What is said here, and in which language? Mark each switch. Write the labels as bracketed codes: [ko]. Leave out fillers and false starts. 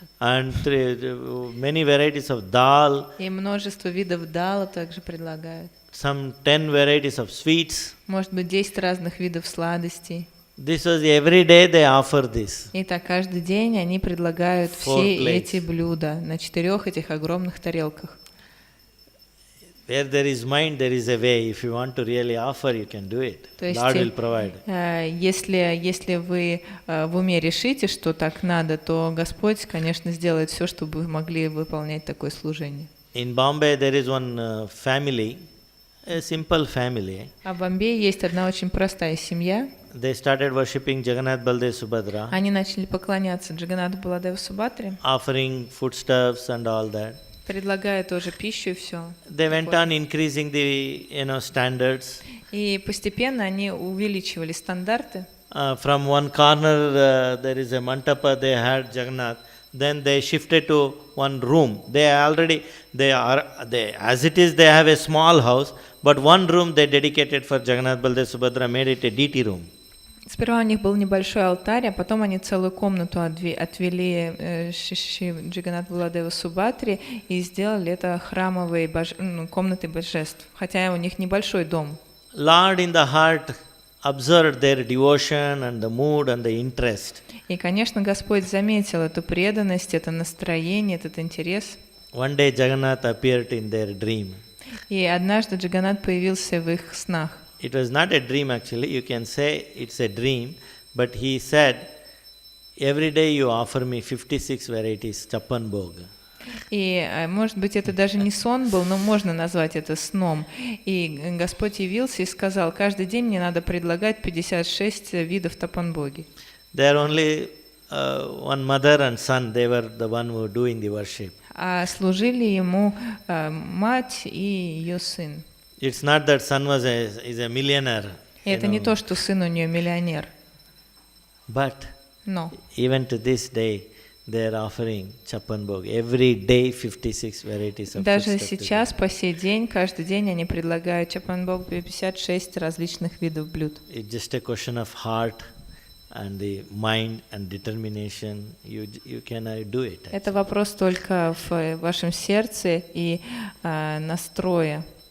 [en] And many varieties of dal. [ru] И множество видов дала также предлагают. [en] Some 10 varieties of sweets. [ru] Может быть, 10 разных видов сладостей. [en] This was every day they offer this. [ru] И так каждый день они предлагают все эти блюда на 4 этих огромных тарелках. [en] Where there is mind, there is a way. If you want to really offer, you can do it. [ru] То есть, [en] Lord will provide. [ru] если вы в уме решите, что так надо, то Господь, конечно, сделает все, чтобы вы могли выполнять такое служение. [en] In Bombay, there is one family, a simple family. [ru] А в Бомбее есть одна очень простая семья. [en] They started worshipping Jagannath, Baldev, Subhadra, [ru] Они начали поклоняться Джаганнату, Баладеву, Субхадре, [en] offering foodstuffs and all that. [ru] предлагая тоже пищу и все. [en] They went on increasing the standards. [ru] И постепенно они увеличивали стандарты. [en] From one corner there is a mantapa. They had Jagannath. Then they shifted to one room. As it is, they have a small house, but one room they dedicated for Jagannath, Baldev, Subhadra, made it a deity room. [ru] Сперва у них был небольшой алтарь, а потом они целую комнату отвели Джаганнат Баладева Субхадре и сделали это храмовой комнатой божеств, хотя у них небольшой дом. [en] Lord in the heart observed their devotion and the mood and the interest. [ru] И, конечно, Господь заметил эту преданность, это настроение, этот интерес. [en] One day Jagannath appeared in their dream. [ru] И однажды Джаганнат появился в их снах. [en] It was not a dream actually, you can say it's a dream, but he said, every day you offer me 56 varieties chappan bhog. [ru] И, может быть, это даже не сон был, но можно назвать это сном. И Господь явился и сказал, каждый день мне надо предлагать 56 видов тапанбоги. [en] There only one mother and son, they were the one who were doing the worship. [ru] А служили ему мать и ее сын. [en] It's not that son is a millionaire. [ru] И это не то, что сын у нее миллионер. [en] But [ru] Но [en] even to this day, they are offering chappan bhog. Every day 56 varieties of [ru] даже [en] food. [ru] сейчас, по сей день, каждый день они предлагают чапанбог 56 различных видов блюд. [en] It's just a question of heart and the mind and determination. You can do it. [ru] Это вопрос только в вашем сердце и настрое.